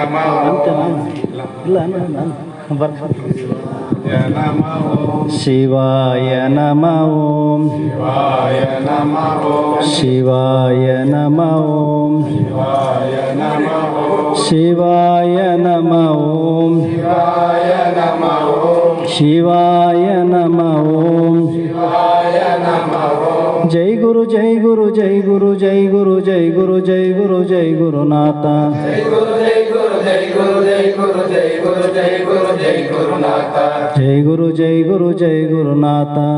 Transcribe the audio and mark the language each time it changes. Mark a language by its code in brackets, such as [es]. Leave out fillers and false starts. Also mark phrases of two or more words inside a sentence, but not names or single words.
[sa] ಶಿವಾಯ ನಮ ಓಂ ಶಿವಾಯ ನಮ ಓಂ ಶಿವಾಯ ನಮ ಓಂ ಶಿವಾಯ ನಮ ಓಂ ಜೈ ಗುರು ಜೈ ಗುರು ಜೈ ಗುರು ಜೈ ಗುರು ಜೈ ಗುರು ಜೈ ಗುರು ಜೈ ಗುರುನಾಥ ಜೈ ಗುರು ಜೈ ಗುರು ಜೈ ಗುರುನಾಥ